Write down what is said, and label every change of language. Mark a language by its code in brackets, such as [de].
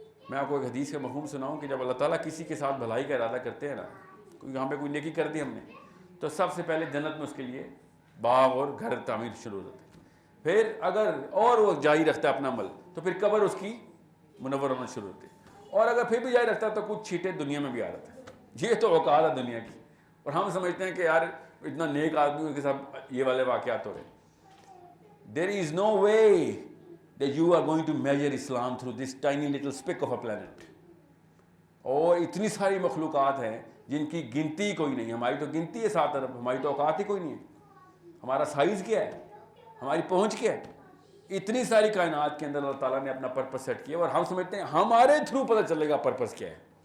[ur] میں آپ کو ایک حدیث کا مفہوم سناؤں کہ جب اللہ تعالیٰ کسی کے ساتھ بھلائی کا ارادہ کرتے ہیں نا، یہاں پہ کوئی نیکی کر دی ہم نے، تو سب سے پہلے جنت میں اس کے لیے باغ اور گھر تعمیر شروع ہو جاتے ہیں. پھر اگر اور وہ جاری رکھتا ہے اپنا عمل تو پھر قبر اس کی منور ہونا شروع ہوتی ہے. اور اگر پھر بھی جاری رکھتا ہے تو کچھ چھیٹے دنیا میں بھی آ جاتے ہیں. یہ تو اوقات ہے دنیا کی، اور ہم سمجھتے ہیں کہ یار اتنا نیک آدمی کے ساتھ یہ والے واقعات ہو رہے ہیں. [en] There is no way that you are going to measure Islam through this tiny little speck of a planet. [ur] اور اتنی ساری مخلوقات ہیں جن کی گنتی کوئی نہیں. ہماری تو گنتی ہے 7 ارب، ہماری تو اوقات ہی کوئی نہیں ہے. ہمارا سائز کیا ہے، ہماری پہنچ کیا ہے. اتنی ساری کائنات کے اندر اللہ تعالیٰ نے اپنا پرپس سیٹ کیا، اور ہم سمجھتے ہیں ہمارے تھرو پتہ چلے گا پرپس کیا ہے.